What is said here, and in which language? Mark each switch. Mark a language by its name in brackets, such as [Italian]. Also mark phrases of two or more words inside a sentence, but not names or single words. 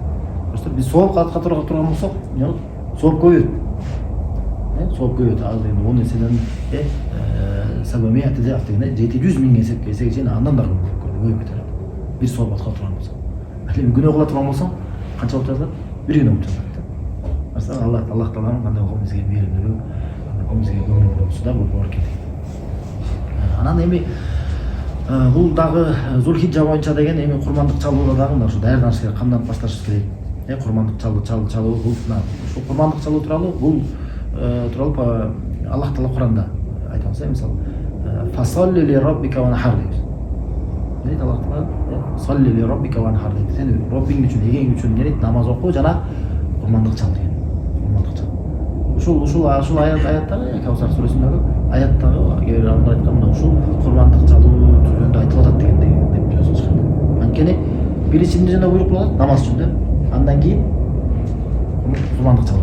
[Kyrgyz] Просто биз сооп катка турган болсок, сооп көбөйөт. Сооп көбөйөт. Ал эми 10 эседен 700 миң эсеге чейин андан да көбөйүп кетет. Бир сооп катка турган болсок. Эми күнөө кыла турган болсоң, канча болуп жатат? Бир күнөө болуп жатат. [Uzbek] Mesela Alloh Taoloning qanday bo'lgan bizga mehrimligi, bizga ko'ngil bo'lsa bu boorukерлик. [Kyrgyz] Анан эми бул дагы Зулхиджа боюнча деген эми курмандык чалууда дагы мына ушу даярданыш керек, камдан башташыбыз керек. Курмандык чалуу бул ушу курмандык чалуу тууралуу бул Аллах Таала Куранда айтабыз, мисалы [Arabic] فصل لربك وانحر [Kyrgyz] дейбиз. Дейт Аллах Таала, [Arabic] صل لربك وانحر [Kyrgyz] дейт. Сен Роббиң үчүн, эгең үчүн дейт, намаз окуу жана курмандык чал деген. Ушул аяттагы Каусар сүрөсүндөгү аяттагы кээ бир адамдар айткан мына ушул курмандык чалуу жөнүндө айтылып атат деген деп сөз чыккан. Анткени биринчи жана буйрук болот намаз үчүн да. Андан кийин курмандык чалуу.